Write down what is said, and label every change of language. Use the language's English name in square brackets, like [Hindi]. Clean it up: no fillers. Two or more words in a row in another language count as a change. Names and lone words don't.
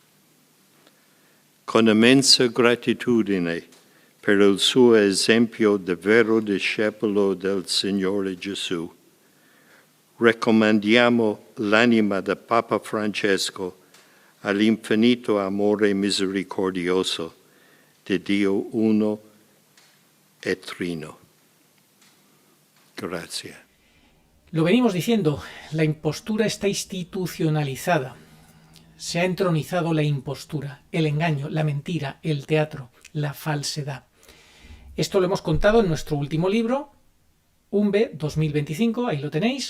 [Italian] Con immensa gratitudine per il suo esempio di vero discepolo del Signore Gesù, raccomandiamo l'anima del Papa Francesco all'infinito amore misericordioso di Dio uno e trino. Grazie. [Spanish] Lo venimos diciendo, la impostura está institucionalizada. Se ha entronizado la impostura, el engaño, la mentira, el teatro, la falsedad. Esto lo hemos contado en nuestro último libro, UNBE 2025, ahí lo tenéis.